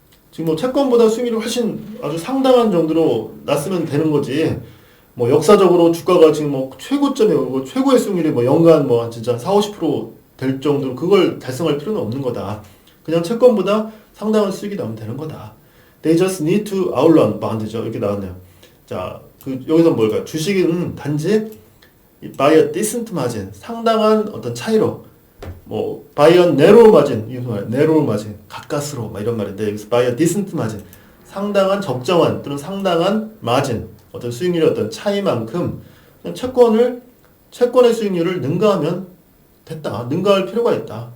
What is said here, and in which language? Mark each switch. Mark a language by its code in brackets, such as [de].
[ko] 지금 뭐 채권보다 수익률이 훨씬 아주 상당한 정도로 났으면 되는 거지. 뭐 역사적으로 주가가 지금 뭐 최고점에 오르고 최고의 수익률이 뭐 연간 뭐 진짜 40~50%될 정도로 그걸 달성할 필요는 없는 거다. 그냥 채권보다 상당한 수익이 나오면 되는 거다. [en] They just need to outrun bond죠. [ko] 이렇게 나왔네요. 자, 여기서 뭘까요? 주식은 단지 [en] by a decent margin, [ko] 상당한 어떤 차이로, 뭐 [en] by a narrow margin, [ko] 이거 말이야, narrow margin, 가까스로, 막 이런 말인데 여기서 by a decent margin, 상당한 적정한 또는 상당한 margin, 어떤 수익률의 어떤 차이만큼 그냥 채권의 수익률을 능가하면 됐다. 능가할 필요가 있다.